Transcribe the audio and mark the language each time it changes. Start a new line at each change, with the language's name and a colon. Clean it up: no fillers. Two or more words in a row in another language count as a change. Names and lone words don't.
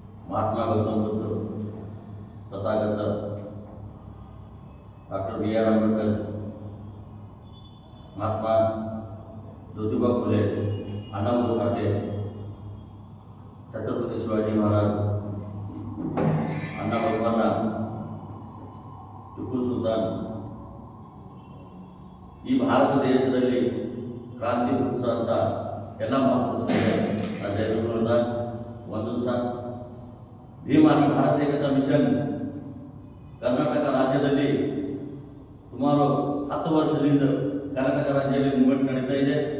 Marathi: महात्मा गौतम बुद्ध, तथागत डॉक्टर B.R. आंबेडकर, महात्मा ज्योतिबा फुले, अण्णाभाऊ साठे, छत्रपती शिवाजी महाराज, अण्णा बसवण्ण,
Kannada: ಟಿಪ್ಪು ಸುಲ್ತಾನ್ ಈ ಭಾರತ ದೇಶದಲ್ಲಿ ಕ್ರಾಂತಿ ಹುಟ್ಟಿಸಿದಂಥ ಎಲ್ಲ ಮಹಾಪುರುಷರಿಗೆ ಜಯಗಳನ್ನ ವಂದಿಸ್ತಾ ಭೀಮ್ ಆರ್ಮಿ ಭಾರತ ಏಕತಾ ಮಿಷನ್ ಕರ್ನಾಟಕ ರಾಜ್ಯದಲ್ಲಿ ಸುಮಾರು 10 ವರ್ಷದಿಂದ ಕರ್ನಾಟಕ ರಾಜ್ಯದಲ್ಲಿ ಮೂವ್ಮೆಂಟ್ ನಡೀತಾ ಇದೆ.